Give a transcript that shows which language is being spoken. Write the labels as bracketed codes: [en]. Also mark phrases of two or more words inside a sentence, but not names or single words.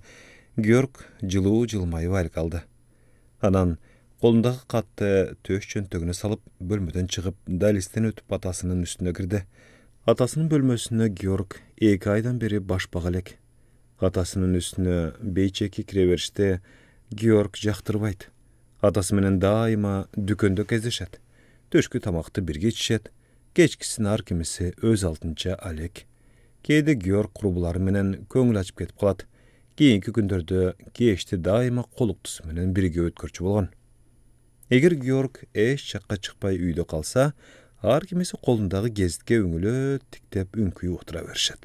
[ky] Георг жылуу жылмайып айыл калды. Анан колундагы катты төш чөнтөгүнө салып, бөлмөдөн чыгып, далистен өтүп атасынын үстүнө кирди. Атасынын бөлмөсүнө Георг 2 айдан бери башпак элек. Атасынын үстүнө бейчеки кире бериште Георг жактырбайт. Атасы менен дайыма дүкөндө кездешет. Төшкү тамакты бирге ичишет. Кечкисин ар кимиси өз алдынча алек. Кээде Георг курбулары менен көңүл ачып кетип калат. Кийинки күндөрдө кечти дайыма колуктусу менен бирге өткөрчү болгон. Эгер Георг эч жакка чыкпай үйдө калса, ар кимиси колундагы гезитке үңүлөп тиктеп үңкүй отура беришет.